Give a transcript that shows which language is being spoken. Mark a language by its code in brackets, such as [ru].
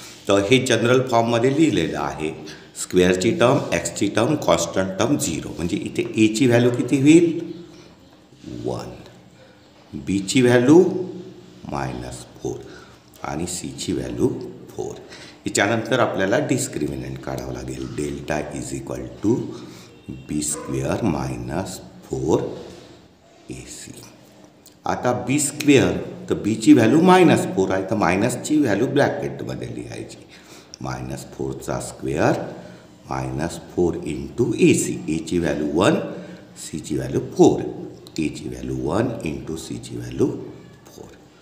[mr] तर हे जनरल फॉर्ममध्ये लिहिलेलं आहे. स्क्वेअरची टर्म, एक्सची टर्म, कॉन्स्टंट टर्म 0 म्हणजे इथे एची व्हॅल्यू किती होईल? 1, बीची व्हॅल्यू -4 आणि सीची व्हॅल्यू 4. याच्यानंतर आपल्याला डिस्क्रिमिनंट काढावं लागेल. [en] Delta is equal to b square minus 4ac. आता b square [mr] तर बीची व्हॅल्यू -4 आहे, तर मायनसची व्हॅल्यू ब्रॅकेटमध्ये लिहायची. -4चा स्क्वेअर -4 इंटू AC. एची व्हॅल्यू 1, सीची व्हॅल्यू 4. एची व्हॅल्यू 1 इंटू सीची व्हॅल्यू 4.